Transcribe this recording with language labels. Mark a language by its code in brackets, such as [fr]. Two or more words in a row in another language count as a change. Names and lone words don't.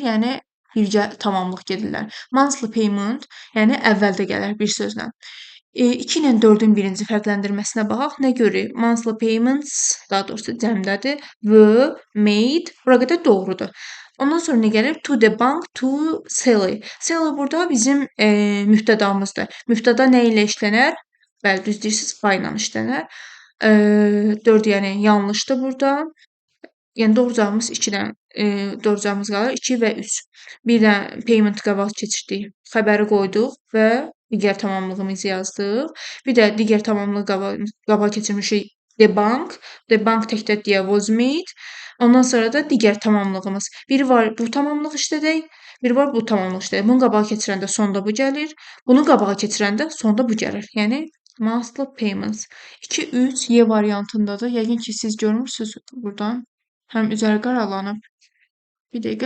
[az] Yəni birgə tamamlıq gedirlər. [en] Monthly payment, [az] yəni əvvəldə gələr bir sözlə. 2 ilə 4-ün birinci fərqləndirməsinə baxaq. Nə görürük? [en] Monthly payments, [az] daha doğrusu cəmdədir. [en] Were made. [az] Bura qədər doğrudur. Ondan sonra nə gəlir? [en] To the bank, to Sally. [az] Sally burada bizim mübtədamızdır. Mübtəda nə ilə işlənər? Bəli, düz deyirsiniz, by ilə işlənər. 4 yəni yanlışdır burada. Yəni doğru cavabımız 2-dən doğru cavabımız qalır 2 və 3. Bir də payment qabaq keçirdik. Xəbəri qoyduq və digər tamamlığımızı yazdıq. Bir də digər tamamlığı qabaq keçirmişik [en] the bank. The bank [az] təkdə deyə [en] was made. [az] Ondan sonra da digər tamamlığımız. Biri var bu tamamlıq işlədək, biri var bu tamamlıq işlədək. Bunu qabağa keçirəndə sonda bu gəlir. Bunu qabağa keçirəndə sonda bu gəlir. Yəni [en] monthly payments. [az] 2, 3 Y variantındadır. Yəqin ki, siz görmürsünüz buradan. Həm üzəri qaralanıb. Bir dəqiqə.